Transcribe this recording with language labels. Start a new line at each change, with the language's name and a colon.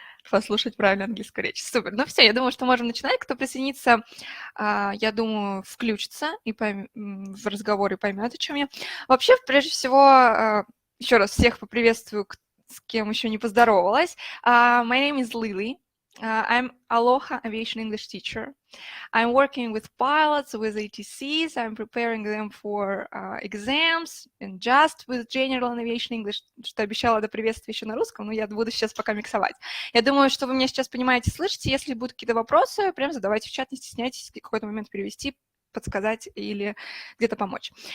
Russian: Послушать правильно английскую речь. Супер. Ну все, я думаю, что можем начинать. Кто присоединится, я думаю, включится и в разговоре поймет, о чем я. Вообще, прежде всего, еще раз всех поприветствую, с кем еще не поздоровалась.
English: My name is Lily. I'm Aloha Aviation English teacher. I'm working with pilots, with ATCs. I'm preparing them for exams and just with general aviation English,
Russian: что обещала до приветствия еще на русском, но я буду сейчас пока миксовать. Я думаю, что вы меня сейчас понимаете, слышите. Если будут какие-то вопросы, прям задавайте в чат, не стесняйтесь в какой-то момент перевести, подсказать или где-то помочь.